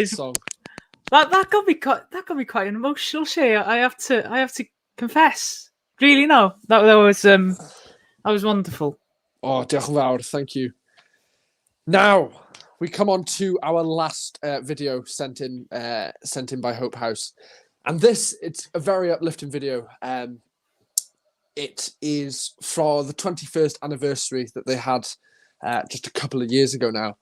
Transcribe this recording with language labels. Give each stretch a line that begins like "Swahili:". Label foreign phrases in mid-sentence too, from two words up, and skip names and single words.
English: is- song. That got me quite an emotional, Shay. I have to confess. Really, no, that was wonderful.
Welsh: Oh, diolch yn fawr,
English: thank you. Now, we come on to our last video sent in by Hope House. And it's a very uplifting video. It is for the 21st anniversary that they had just a couple of years ago now.